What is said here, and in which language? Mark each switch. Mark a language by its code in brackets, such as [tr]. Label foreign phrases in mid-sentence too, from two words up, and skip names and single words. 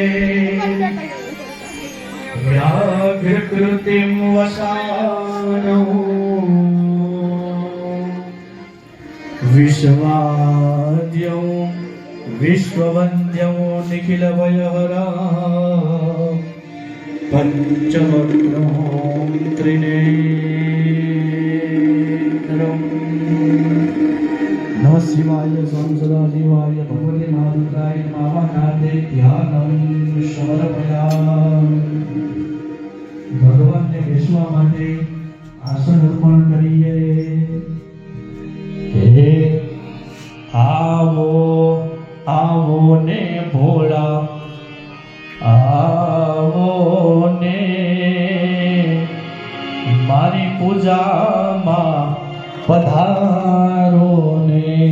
[sa] व्याघ्रकृतिं वसानो विश्वाद्यो विश्ववन्द्यो निखिलभयहरा पंचवक्नो त्रिनेत्रम्। नमः शिवाय संसदाशिवाय भगवते महारुद्राय नमः। ध्यानं समर्पयामि। [gu] ભગવાનને બેસવા માટે આસન અર્પણ કરીએ। હે આવો આવો ને ભોળા, આવો ને મારી પૂજામાં પધારો ને।